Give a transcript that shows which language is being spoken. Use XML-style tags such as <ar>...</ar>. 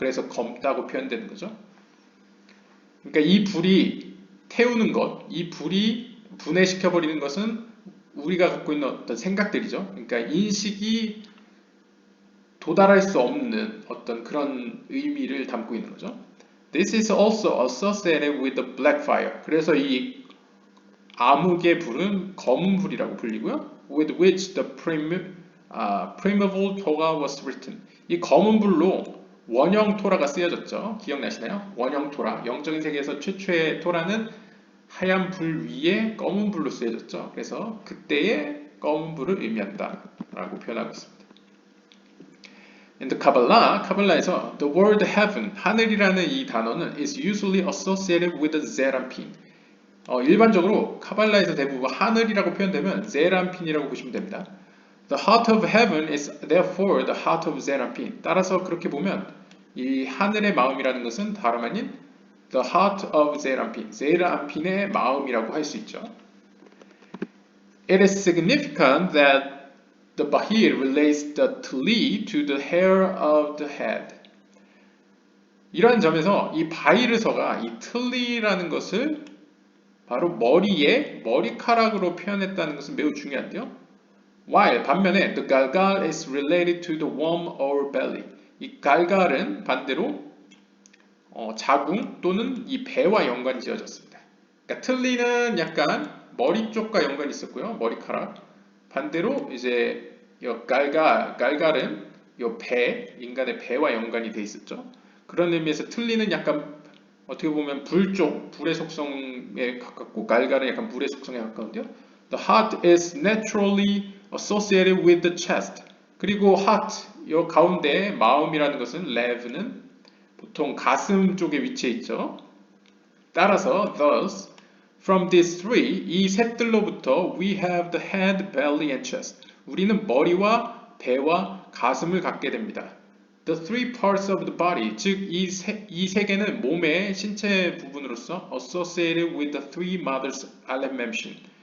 <ko>그래서 검다고 표현되는 거죠. 그러니까 이 불이 태우는 것, 이 불이 분해시켜버리는 것은 우리가 갖고 있는 어떤 생각들이죠. 그러니까 인식이 도달할 수 없는 어떤 그런 의미를 담고 있는 거죠.</ko> <en>This is also associated with the black fire.</en> <ko>그래서 이 암흑의 불은 검은 불이라고 불리고요.</ko> <en>With which the primeval Torah was written.</en> <ko>이 검은 불로 원형 토라가 쓰여졌죠. 기억나시나요? 원형 토라. 영적인 세계에서 최초의 토라는 하얀 불 위에 검은 불로 쓰여졌죠. 그래서 그때의 검은 불을 의미한다 라고 표현하고 있습니다.</ko> <en>In the Kabbalah,</en> <ko>카발라에서</ko> <en>the word heaven,</en> <ko>하늘이라는 이 단어는</ko> <en>is usually associated with the Zeranpin.</en> <ko>일반적으로 카발라에서 대부분 하늘이라고 표현되면 제란핀이라고 보시면 됩니다.</ko> <en>The heart of heaven is therefore the heart of 제란핀.</en> <ko>따라서 그렇게 보면 이 하늘의 마음이라는 것은 다름 아닌</ko> <en>the heart of</en> <ko>제란핀, 제란핀의 마음이라고 할 수 있죠.</ko> <en>It is significant that the bahir relates the tli to the hair of the head.</en> <ko>이러한 점에서 이 바히르서가 이 틀리라는 것을 바로 머리에 머리카락으로 표현했다는 것은 매우 중요한데요.</ko> <en>While</en> <ko>반면에</ko> <en>the galgal is related to the womb or belly.</en> <ko>이 갈갈은 반대로 자궁 또는 이 배와 연관 지어졌습니다. 그러니까 틀리는 약간 머리 쪽과 연관이 있었고요. 머리카락. 반대로 이제 갈갈은 인간의 배와 연관이 돼 있었죠. 그런 의미에서 틀리는 약간 어떻게 보면 불의 속성에 가깝고 갈갈은 약간 물의 속성에 가까운데요.</ko> <en>The heart is naturally associated with the chest.</en> <ko>그리고 heart, 이 가운데 마음이라는 것은 lev는 보통 가슴 쪽에 위치해 있죠. 따라서</ko> <en>thus from these three,</en> <ko>이 셋들로부터</ko> <en>we have the head, belly and chest.</en> <ko>우리는 머리와 배와 가슴을 갖게 됩니다.</ko> <en>The three parts of the body,</en> <ko>즉 이 세 개는 몸의 신체 부분으로서</ko> <en>associated with the three mothers Aleph mentioned.</en>